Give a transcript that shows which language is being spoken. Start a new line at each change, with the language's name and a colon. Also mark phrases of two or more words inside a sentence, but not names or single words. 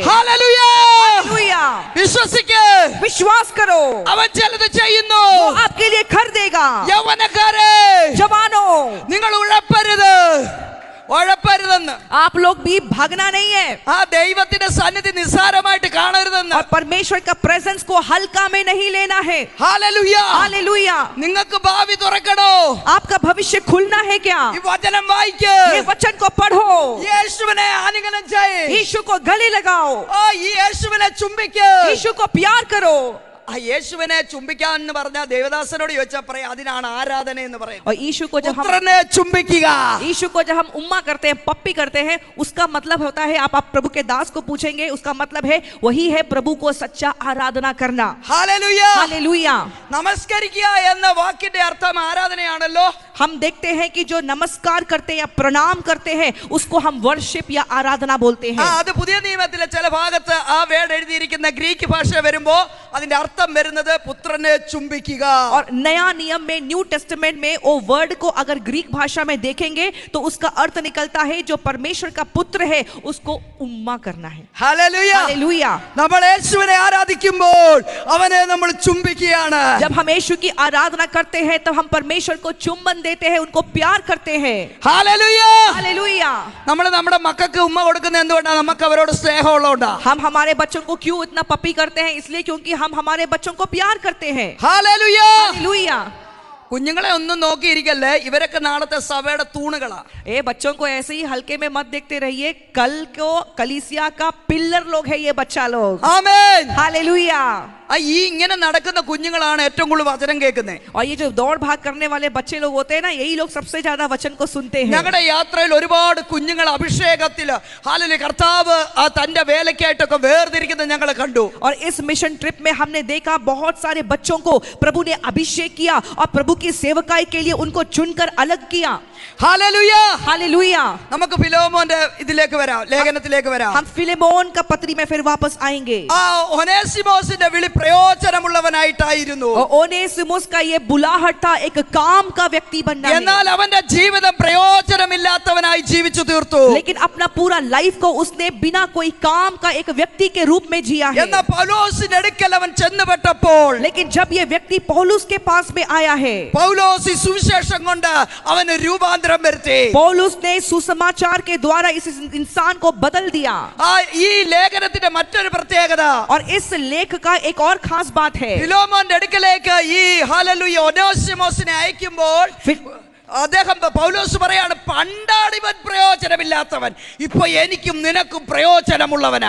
Malayalam: ഹല്ലേലൂയ.
Hindi: हालेलुया.
Malayalam: വിശ്വസിക്ക്.
Hindi: विश्वास करो,
Malayalam: അവൻ ചിലത് ചെയ്യുന്നു.
Hindi: वो आपके लिए कर देगा.
Malayalam: യൗവനക്കാരെ,
Hindi: जवानों,
Malayalam: നിങ്ങൾ ഉഴപ്പരുത്. ഉഴപ്പരുതെന്ന്.
Hindi: आप लोग भी भागना नहीं है.
Malayalam: ആ ദൈവത്തിന്റെ സന്നിധി നിസ്സാരമായിട്ട് കാണരുതെന്ന്.
Hindi: और परमेश्वर का प्रेजेंस को हल्का में नहीं लेना है.
Malayalam: ഹല്ലേലൂയ.
Hindi: हालेलुया.
Malayalam: നിങ്ങൾക്ക് ഭാവി തുറക്കണോ?
Hindi: आपका भविष्य खुलना है क्या?
Malayalam: ഈ വചനം വായിക്ക്.
Hindi: ये वचन को पढ़ो.
Malayalam: യേശുവിനെ ആലിംഗനം ചെയ്യ്.
Hindi: यीशु को गले लगाओ.
Malayalam: ഈ യേശുവിനെ ചുംബിക്ക്.
Hindi: यीशु को प्यार करो.
Malayalam: ആ യേശുവിനെ ചുംബിക്കാൻ എന്ന് പറഞ്ഞ ദേവദാസനോട് ചോദിച്ചാൽ പറയാം അതിനാണ് ആരാധന എന്ന് പറയും.
Hindi: और यीशु को जब हम
Malayalam: പുത്രനെ ചുംബിക്കുക.
Hindi: यीशु को जब हम उम्मा करते हैं, पप्पी करते हैं, उसका मतलब होता है, आप प्रभु के दास को पूछेंगे, उसका मतलब है वही है प्रभु को सच्चा आराधना करना.
Malayalam: ഹല്ലേലൂയ.
Hindi: हालेलुया.
Malayalam: നമസ്കരിക്കുക എന്ന വാക്കിന്റെ അർത്ഥം ആരാധനയാണല്ലോ.
Hindi: हम देखते हैं कि जो नमस्कार करते हैं या प्रणाम करते हैं उसको हम वर्शिप या आराधना बोलते हैं.
Malayalam: അത് പുതിയ നിയമത്തിലെ ചില ഭാഗത്ത് ആ വേർഡ് എഴുതിയിരിക്കുന്ന ഗ്രീക്ക് ഭാഷ വരുമ്പോ അതിന്റെ അർത്ഥം വരുന്നത് പുത്രനെ ചുംബിക്കുക.
Hindi: और नया नियम में,
English: New Testament
Hindi: में वो वर्ड को अगर ग्रीक भाषा में देखेंगे तो उसका अर्थ निकलता है जो परमेश्वर का पुत्र है उसको उम्मा करना है.
Malayalam: ഹല്ലേലൂയ.
Hindi: हालेलुया.
Malayalam: നമ്മൾ യേശുവിനെ ആരാധിക്കുമ്പോൾ അവനെ നമ്മൾ ചുംബിക്കുകയാണ്.
Hindi: जब हम यीशु की आराधना करते हैं तब हम परमेश्वर को चुंबन देते हैं, उनको प्यार करते हैं.
Malayalam: ഹല്ലേലൂയ.
Hindi: हालेलुया.
Malayalam: നമ്മൾ നമ്മുടെ മക്കൾക്ക് ഉമ്മ കൊടുക്കുന്നത് എന്തുകൊണ്ടാണ്? നമുക്ക് അവരോട് സ്നേഹമുള്ളതുകൊണ്ടാ.
Hindi: हम हमारे बच्चों को क्यों इतना पपी करते हैं? इसलिए क्योंकि हम हमारे बच्चों को प्यार करते हैं.
Malayalam: ഹല്ലേലൂയ.
Hindi: हालेलुया.
Malayalam: കുഞ്ഞുങ്ങളെ ഒന്നും നോക്കിയിരിക്കല്ലേ, ഇവരൊക്കെ നാളത്തെ സഭയുടെ തൂണുകളാ.
Hindi: ए बच्चों को ऐसे ही हल्के में मत देखते रहिए, कल को कलीसिया का पिलर लोग है ये बच्चा लोग.
Malayalam: ആമേൻ.
Hindi: हालेलुया.
Malayalam: ഈ ഇങ്ങനെ നടക്കുന്ന കുഞ്ഞുങ്ങളാണ് ഏറ്റവും കൂടുതൽ വചനം കേൾക്കുന്നത്.
Hindi: और ये जो दौड़ भाग करने वाले बच्चे लोग होते हैं ना, यही लोग सबसे ज्यादा वचन को सुनते हैं.
Malayalam: ഞങ്ങളുടെ യാത്രയിൽ ഒരുപാട് കുഞ്ഞുങ്ങൾ അഭിഷേകത്തില് ഹല്ലേലൂയ കർത്താവ് ആ തന്റെ വേലയ്ക്കായിട്ടൊക്കെ വേർതിരിക്കുന്നത് ഞങ്ങൾ കണ്ടു.
Hindi: और इस
English: mission trip
Hindi: में हमने देखा बहुत सारे बच्चों को प्रभु ने अभिषेक किया और प्रभु की सेवकाई के लिए उनको चुनकर अलग किया.
Malayalam: ഹല്ലേലൂയ.
Hindi: हालेलुया.
Malayalam: നമുക്ക് ഫിലോമോന്റെ ഇതിലേക്ക് വരാം, ലേഖനത്തിലേക്ക് വരാം.
Hindi: हम फिलेमोन का पत्री में फिर वापस आएंगे.
Malayalam: ആ ഒനേസിമോസിന്റെ വിളി പ്രയോജനമുള്ളവനായിട്ടായിരുന്നു.
Hindi: और ओनेसिमुस का ये बुलाहट था एक काम का व्यक्ति बनना है.
Malayalam: എന്നാൽ അവന്റെ ജീവിതം പ്രയോജനമില്ലാത്തവനായി ജീവിച്ചു തീർത്തു.
Hindi: लेकिन अपना पूरा लाइफ को उसने बिना कोई काम का एक व्यक्ति के रूप में जिया है.
Malayalam: എന്നാൽ പൗലോസിന്റെ അടുക്കൽ അവൻ ചെന്നുപെട്ടപ്പോൾ
Hindi: लेकिन जब ये व्यक्ति पौलुस के पास में आया है,
Malayalam: പൗലോസ് ഈ സുവിശേഷം കൊണ്ട് അവന് രൂപാന്തരം വരുത്തി.
Hindi: पौलुस ने सुसमाचार के द्वारा इस इंसान को बदल दिया.
Malayalam: ഈ ലേഖനത്തിന്റെ മറ്റൊരു പ്രത്യേകത,
Hindi: और इस लेख का एक और खास बात है.
Malayalam: ഫിലോമോന്റെ അടുക്കലേക്ക് ഈ ഹല്ലേലൂയ ഒനേസിമോസിനെ അയക്കുമ്പോൾ അദ്ദേഹം പൗലോസ് പറയാണ്, പണ്ടാടിവൻ പ്രയോജനമില്ലാത്തവൻ, ഇപ്പൊ എനിക്കും നിനക്കും പ്രയോജനമുള്ളവനാ.